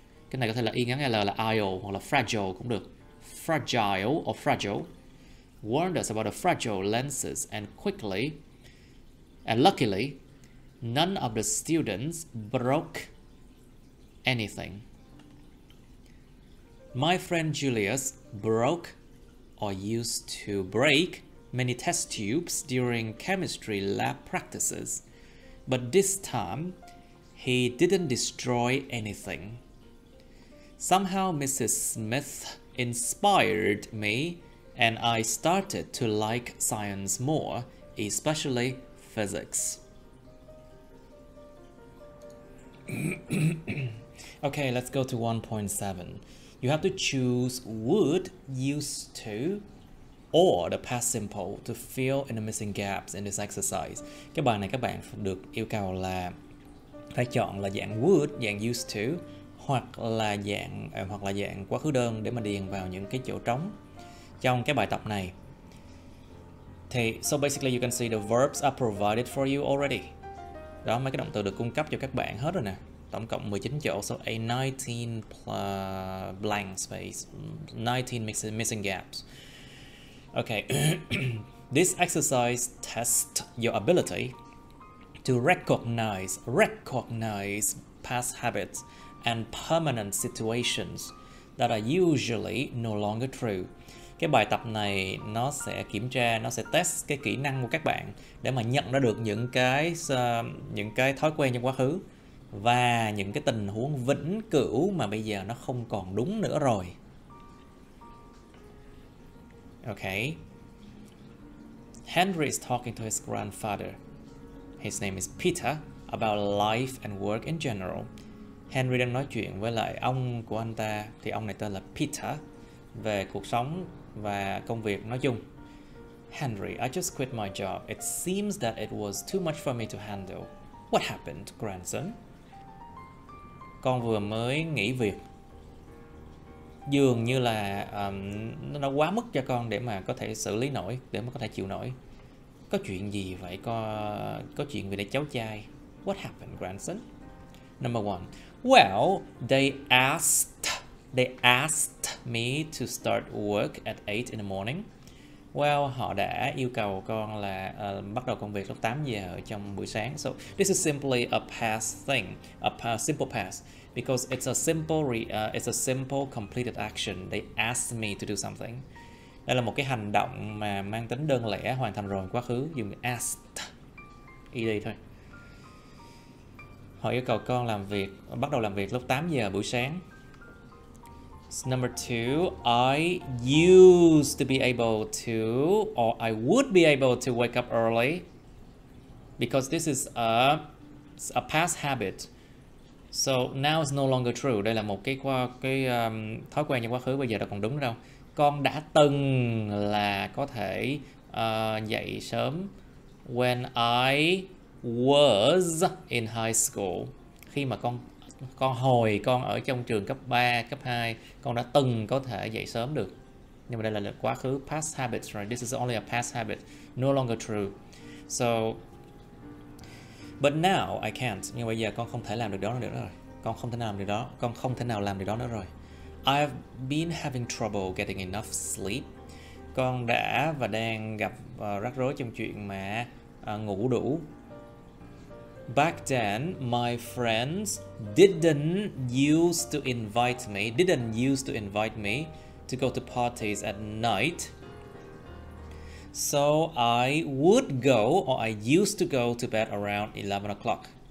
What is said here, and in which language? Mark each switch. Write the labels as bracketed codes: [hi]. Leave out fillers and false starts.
[vi] Cái này có thể là y ngắn L là IO hoặc là fragile cũng được. [en] Fragile. Warned us about the fragile lenses, and luckily, none of the students broke anything. My friend Julius broke or used to break many test tubes during chemistry lab practices, but this time he didn't destroy anything. Somehow Mrs. Smith inspired me, and I started to like science more, especially physics. Okay, let's go to 1.7. You have to choose would, used to, or the past simple to fill in the missing gaps in this exercise. [vi] Cái bài này các bạn được yêu cầu là phải chọn là dạng would, dạng used to, hoặc là dạng quá khứ đơn để mà điền vào những cái chỗ trống trong cái bài tập này. [en] Thì so basically you can see the verbs are provided for you already. [vi] Đó, mấy cái động từ được cung cấp cho các bạn hết rồi nè. Tổng cộng 19 chỗ, [en] so a 19 blank space, 19 missing gaps. Okay, this exercise tests your ability to recognize past habits and permanent situations that are usually no longer true. [vi] Cái bài tập này nó sẽ kiểm tra, nó sẽ test cái kỹ năng của các bạn để mà nhận ra được những cái thói quen trong quá khứ và những cái tình huống vĩnh cửu mà bây giờ nó không còn đúng nữa rồi. [en] Okay. Henry is talking to his grandfather. His name is Peter, about life and work in general. [vi] Henry đang nói chuyện với lại ông của anh ta, thì ông này tên là Peter, về cuộc sống và công việc nói chung. [en] Henry, I just quit my job. It seems that it was too much for me to handle. What happened, grandson? [vi] Con vừa mới nghỉ việc. dường như là nó quá mức cho con để mà có thể xử lý nổi, để mà có thể chịu nổi. Có chuyện gì vậy? Có chuyện gì để cháu trai? [en] What happened, grandson? Number one. Well, they asked me to start work at 8 in the morning. [vi] Well, họ đã yêu cầu con là bắt đầu công việc lúc 8 giờ trong buổi sáng. [en] So this is simply a past thing, simple past, because it's a simple completed action. They asked me to do something. [vi] Đây là một cái hành động mà mang tính đơn lẻ, hoàn thành rồi quá khứ, dùng asked, ed thôi. Họ yêu cầu con bắt đầu làm việc lúc 8 giờ buổi sáng. [en] Number two, I used to be able to, or I would be able to wake up early, because this is a past habit. So now it's no longer true. [vi] Đây là một cái thói quen trong quá khứ, bây giờ đâu còn đúng đâu. Con đã từng là có thể dậy sớm [en] when I was in high school. [vi] Khi mà con ở trong trường cấp 3, cấp 2, con đã từng có thể dậy sớm được. Nhưng mà đây là quá khứ, [en] past habits, right? This is only a past habit, no longer true. So, but now I can't. [vi] Nhưng bây giờ con không thể làm được đó nữa rồi. Con không thể nào làm điều đó nữa rồi. [en] I've been having trouble getting enough sleep. [vi] Con đã và đang gặp rắc rối trong chuyện mà ngủ đủ. [en] Back then, my friends didn't used to invite me to go to parties at night. So I would go, or I used to go to bed around 11 o'clock.